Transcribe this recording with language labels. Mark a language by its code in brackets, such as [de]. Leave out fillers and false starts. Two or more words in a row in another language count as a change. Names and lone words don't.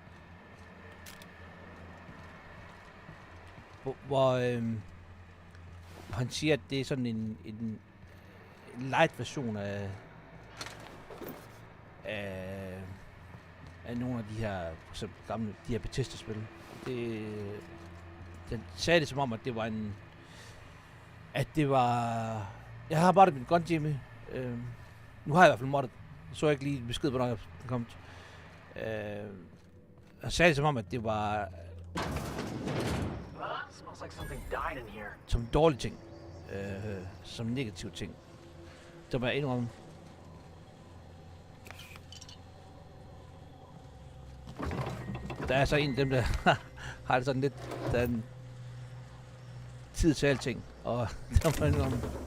[da] Hvor han siger, at det er sådan en [en] light version [da] af nogle af de her, for eksempel gamle, de her Bethesda-spil. Den sagde det som om, at det var jeg har moddet min gun, Jimmy. Nu har jeg i hvert fald moddet. Jeg så ikke lige besked, hvornår jeg kom. Jeg sagde det som om, at det var [en] Smells like something died in here. [da] som dårlige ting. Som negative ting. Det må jeg indrømme. Der er så en af dem, der har det sådan lidt, der er en tid til alting, og der må jeg indrømme.